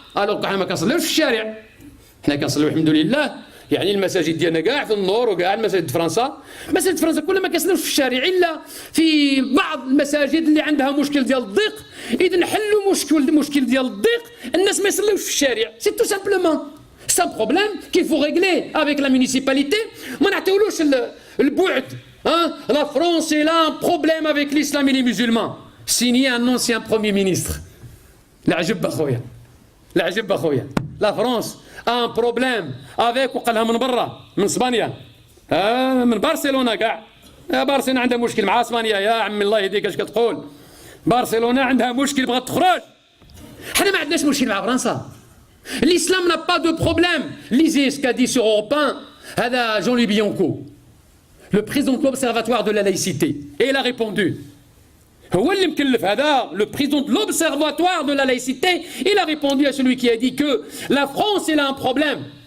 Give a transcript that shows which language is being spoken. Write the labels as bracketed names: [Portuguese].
[Arabic] الوغ حنا ما كنصليوش في الشارع، حنا كنصليو الحمد لله، يعني المساجد ديالنا كاع في النور وكاع المساجد فرنسا، مساجد فرنسا كلها ما كنصليوش في الشارع الا في بعض المساجد اللي عندها مشكل ديال الضيق. اذا نحلوا مشكل ديال الضيق، الناس ما يصليوش في الشارع، سي تو سامبلومون. [French] C'est un problème qu'il faut régler avec la municipalité. [Arabic] ما نعطيولوش البعد. [French] La France est là un problème avec l'islam et les musulmans. Signé un ancien premier ministre. [Arabic] العجب اخويا، العجب اخويا. [French] La France a un problème avec، [Arabic] وقالها من برا من اسبانيا، من برشلونه كاع. برشلونه عندها مشكل مع اسبانيا، يا عمي الله يهديك اش كتقول. برشلونه عندها مشكل بغات تخرج. حنا ما عندناش مشكل مع فرنسا. [French] L'islam n'a pas de problème. Lisez ce qu'a dit sur Europe 1 هذا Jean-Louis Bianco, le président de l'Observatoire de la laïcité, et il a répondu. [Arabic] هو اللي مكلف هذا [French] le président de l'Observatoire de la laïcité, il a répondu à celui qui a dit que la France elle a un problème.